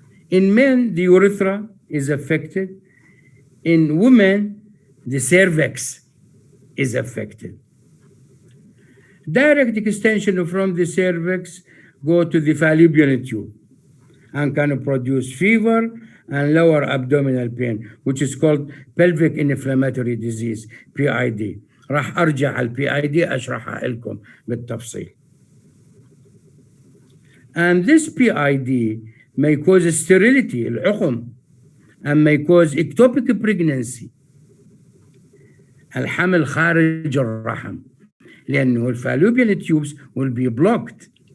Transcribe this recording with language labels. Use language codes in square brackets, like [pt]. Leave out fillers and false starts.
[en] In men, the urethra is affected. In women, the cervix is affected. Direct extension from the cervix go to the fallopian tube and can produce fever and lower abdominal pain, which is called pelvic inflammatory disease, PID. [ar] راح أرجع على PID أشرحها لكم بالتفصيل. [en] And this PID may cause sterility, [ar] العقم, [en] and may cause ectopic pregnancy, [ar] الحمل خارج الرحم, لأنه الفالوبيان [en] tubes will be blocked.